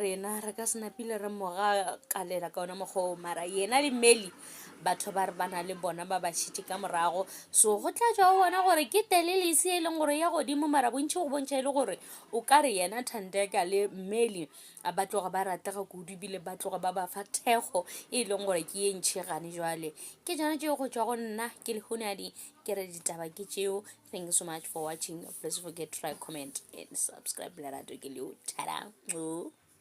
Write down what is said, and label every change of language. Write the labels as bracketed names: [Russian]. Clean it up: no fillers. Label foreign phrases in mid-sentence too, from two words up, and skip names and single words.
[Northern Sotho] rena re ka senapile re moga kalela ka ona mokgwa mara yena le MMELI batho ba re bana le bona ba ba šitše ka morago so go tla tšwa o bona gore ke telelesi e leng gore ya godimo mara bontši go bontšha e le gore o ka re yena Thandeka le MMELI ba tloga ba ratega kudu ebile ba tloga ba ba fa thekgo e leng gore ke ye ntšhigane jwale ke tšona tšeo go tšwa go nna ke lehunadi ke re ditaba ke tšeo. [English] Thank you so much for watching. Please forget to like, comment and subscribe. Tada.